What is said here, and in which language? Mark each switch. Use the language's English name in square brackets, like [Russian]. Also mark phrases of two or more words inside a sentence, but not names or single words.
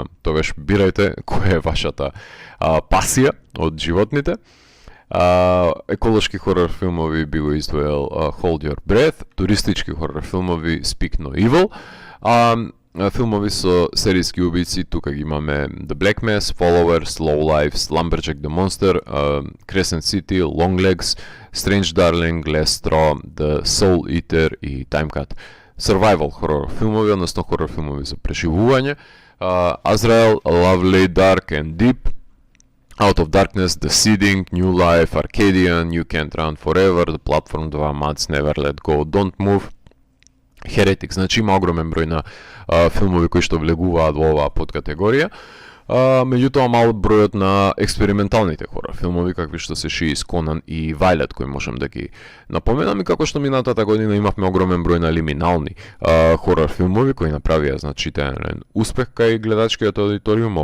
[Macedonian] Тогаш бирајте која е вашата пасија од животните. Еколошки хорор филмови би го издвоил Hold Your Breath, туристички хорор филмови Speak No Evil, филмови со серијски убици, тука ги имаме The Black Mass, Followers, Low Lives, Lumberjack the Monster, Crescent City, Long Legs, Strange Darling, Last Straw, The Soul Eater и Time Cut. Survival хорор филмови, односно хорор филмови за преживување, Azrael, Lovely, Dark and Deep, Out of Darkness, The Seeding, New Life, Arcadian, You Can't Run Forever, The Platform 2, Mads, Never Let Go, Don't Move, Heretic. Значи има огромен број на филмови кои што влегуваат во оваа подкатегорија. Меѓутоа мал бројот на експерименталните хорор филмови какви што се She Is Conan и Violet, кои можам да ги напоменам, и како што минатата година имавме огромен број на лиминални хорор филмови кои направија значителен успех кај гледачкиот аудиториум.